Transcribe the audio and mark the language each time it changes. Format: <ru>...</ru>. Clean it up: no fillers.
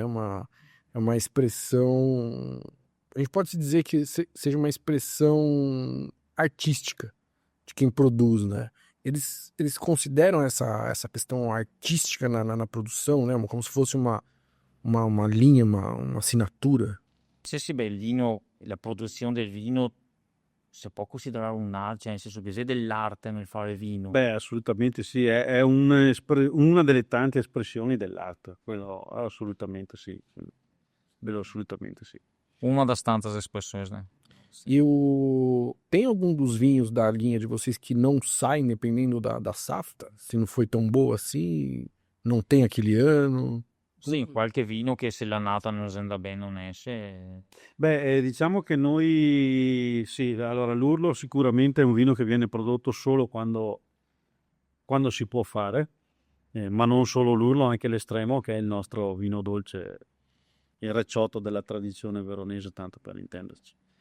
<pt>É uma expressão. A gente pode se dizer que seja uma expressão artística de quem produz, né? Eles consideram essa questão artística na produção, né? Como se fosse uma linha, uma assinatura. Se esse</pt> <it>bellino, la produzione del vino, si può considerare un'arte, nel senso che c'è dell'arte nel fare vino. Beh, assolutamente sì, è una delle tante espressioni dell'arte, quello assolutamente sì, quello assolutamente sì.</it> <pt>Uma das tantas expressões, né? E tem algum dos vinhos da linha de vocês que não saem dependendo da safra? Se não foi tão boa assim, não tem aquele ano?</pt> <it>Sì, qualche vino che se l'annata non andrà bene non esce. Beh, diciamo che noi, sì, allora l'Urlo sicuramente è un vino che viene prodotto solo quando si può fare, ma non solo l'Urlo, anche l'Estremo, che è il nostro vino dolce, il recioto della tradizione veronese, tanto per intenderci.</it>